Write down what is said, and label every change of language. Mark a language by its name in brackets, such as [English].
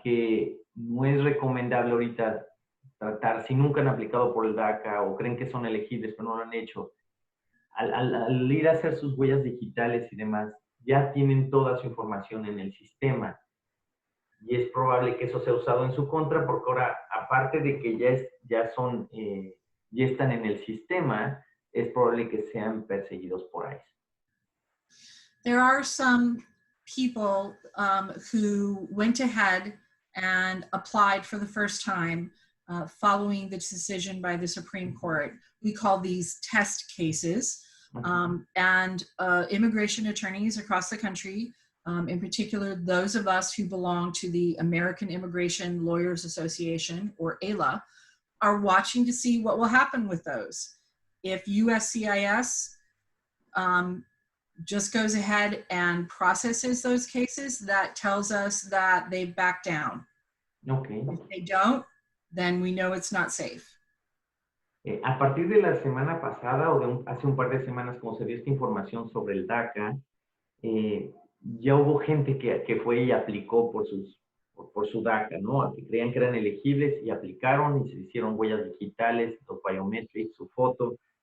[Spanish] Que no es recomendable ahorita tratar, si nunca han aplicado por el DACA o creen que son elegibles pero no lo han hecho, al ir a hacer sus huellas digitales y demás, ya tienen toda su información en el sistema. Y es probable que eso sea usado en su contra, porque ahora, aparte de que ya están en el sistema, es probable que sean perseguidos por ICE. [English] There are some people who went ahead and applied for the first time following the decision by the Supreme Court. We call these test cases. And immigration attorneys across the country, in particular, those of us who belong to the American Immigration Lawyers Association, or AILA, are watching to see what will happen with those. If USCIS just goes ahead and processes those cases, that tells us that they've backed down. Okay. If they don't, then we know it's not safe. [Spanish] A partir de la semana pasada o hace un par de semanas, como se dio esta información sobre el DACA, ya hubo gente que fue y aplicó por su DACA, ¿no? Que creían que eran elegibles y aplicaron y se hicieron huellas digitales, los biometrics, su foto.